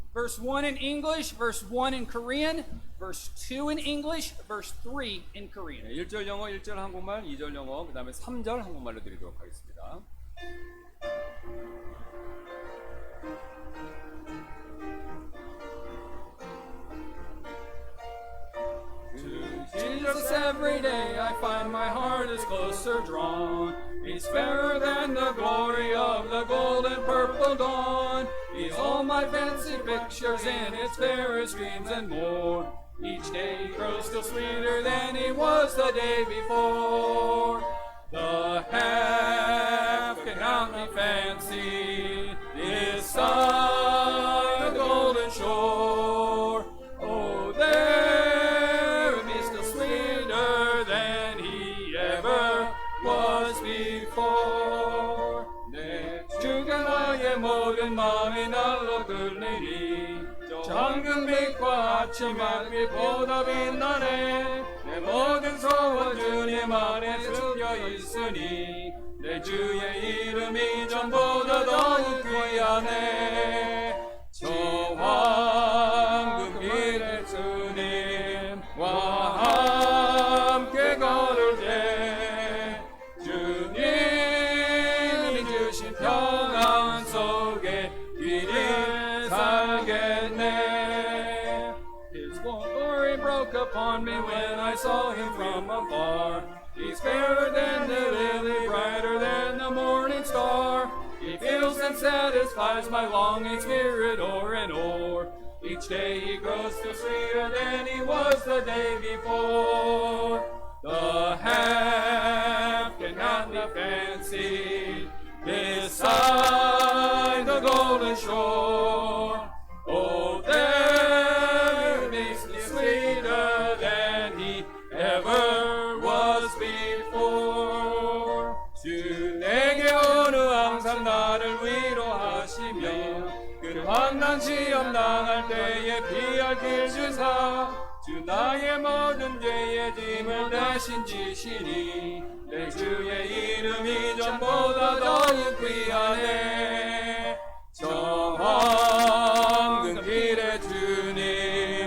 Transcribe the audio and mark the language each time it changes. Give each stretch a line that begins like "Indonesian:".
English: Verse 1 in English, verse 1 in Korean, verse 2 in English, verse 3 in Korean.
Korean: 1절 영어, 1절 한국말, 2절 영어, 그 다음에 3절 한국말로 드리도록 하겠습니다.
English: Jesus, every day I find my heart is closer drawn. He's fairer than the glory of the golden purple dawn. He's all my fancy pictures in its fairest dreams and more. Each day he grows still sweeter than he was the day before. The half cannot be fancied this side the golden shore. Oh, there he's still sweeter than he ever was before.
Korean: 내 주가 나의 모든 마음이 날로 들리니 저 황금빛과 아침 햇빛보다 빛나네. 내 모든 소원 주님 안에 숨겨 있으니 내 주의 이름이 전보다 더욱 귀하네. 저 황금빛의 주님과 함께 걸을 때 주님이 주신 평안 속에 길이 살겠네.
English: His glory broke upon me when I saw him from afar. He's fairer than the lily, brighter than the morning star. He fills and satisfies my longing spirit o'er and o'er. Each day he grows still sweeter than he was the day before. The half cannot be fancied this side the golden shore. Oh, there makes me sweeter than he ever was before.
Korean: 주 내게 오늘 항상 나를 위로하시며 그 환난 시험 당할 때에 피할 길 주사 주 나의 모든 죄의 짐을 대신 지시니 내 주의 이름이 전보다 더욱 귀하네. 저 황금 길의 주님